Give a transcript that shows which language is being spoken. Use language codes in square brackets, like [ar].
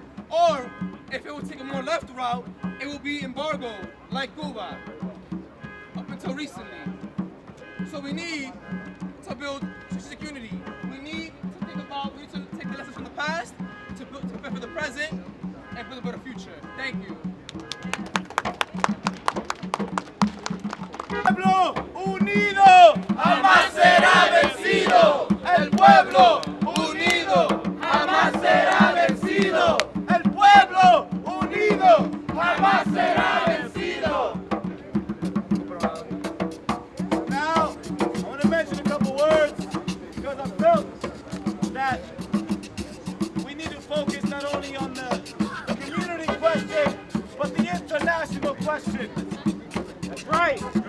[en] Or, if it would take a more left route, it will be embargoed, like Cuba, up until recently. So we need to build strategic unity. We need to take the lessons from the past, to prepare for the present, and build a better future. Thank you. [es] Pueblo unido jamás será vencido. El pueblo unido jamás será vencido. El pueblo unido jamás será vencido. [en] Now, I want to mention a couple words because I felt that we need to focus not only on the community question, but the international question. That's right.